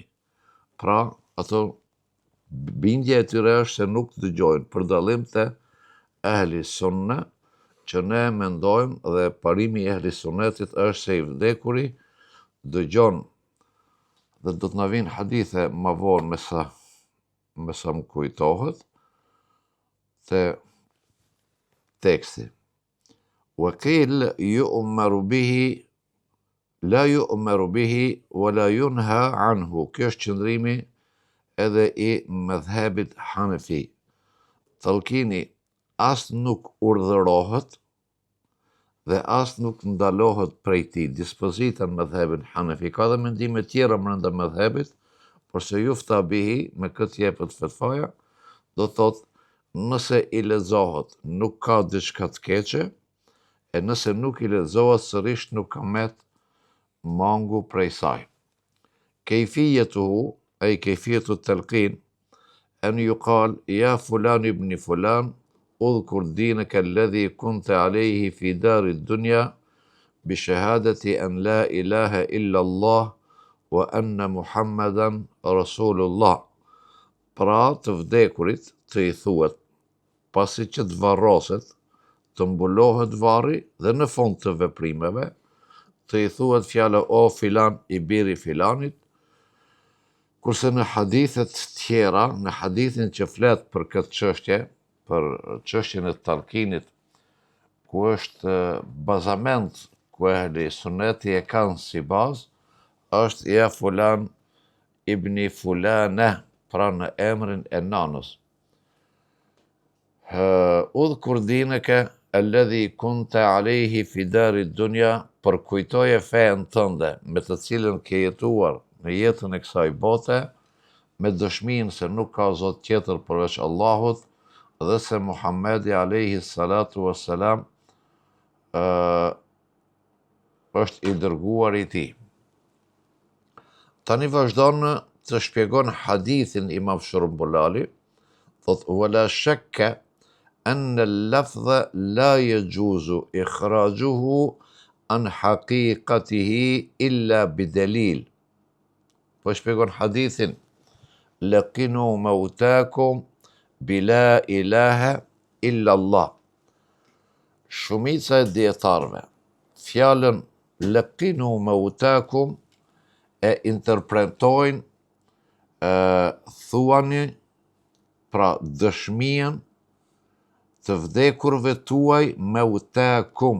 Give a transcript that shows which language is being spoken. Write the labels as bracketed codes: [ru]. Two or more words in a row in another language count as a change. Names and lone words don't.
[sq] Pra, ato bindja e tyre është se nuk dëgjojnë, për dallim të [ar] أهل السنة, [sq] që ne mendojmë dhe parimi i [ar] أهل السنة [sq] është se i vdekuri dëgjon, dhe do të na vinë hadithe më vonë me sa më kujtohet, te teksti. [ar] وقيل يؤمر به، لا يؤمر به، ولا ينهى عنه. [sq] Kjo është qëndrimi edhe i madhhabit Hanefi. Tallkini as nuk urdhërohet dhe as nuk ndalohet prej tij. Dispozita në mëdhebin Hanefi, ka dhe mendime tjera brenda mëdhebit, por se [ar] يفتى به, [sq] me këtë jepet fetfaja, do thot, nëse i lexohet, nuk ka diçka të keqe, e nëse nuk i lexohet sërish nuk ka met mangu prej saj. [ar] Kejfijetuhu, e i كيفية التلقين, أن يقال يا فلان ابن فلان اذكر دينك الذي كنت عليه في دار الدنيا بشهادة أن لا إله إلا الله وأن محمدا رسول الله. [sq] Pra të vdekurit të i thuhet, pasi që të varroset, të mbulohet varri dhe në fund të veprimeve, të i thuhet fjala o filan i biri filanit, kurse në hadithet tjera, në hadithin që flet për këtë çështje, për çështjen e talkinit, ku është bazament, ku ehli suneti e kanë si bazë, është [ar] يا فلان ابن فلانة, [sq] pra në emrin e nanës. [ar] اذكر دينك الذي كنت عليه في دار الدنيا, [sq] përkujtoje fen tënde, me të cilën ke jetuar në jetën e kësaj bote, me dëshminë se nuk ka zot tjetër përveç Allahut, dhe se Muhammedi [ar] عليه الصلاة والسلام [sq] është i dërguar i tij. Tani vazhdon të shpjegon hadithin Imam Shërumbulali, thot, [ar] ولا شك أن اللفظ لا يجوز إخراجه عن حقيقته إلا بدليل. [sq] Po shpjegon hadithin, [ar] لقنوا موتاكم بلا إله إلا الله. [sq] Shumica e dietarëve fjalën [ar] لقنوا موتاكم [sq] e interpretojnë thuani, pra dëshmien të vdekurve tuaj mautakum.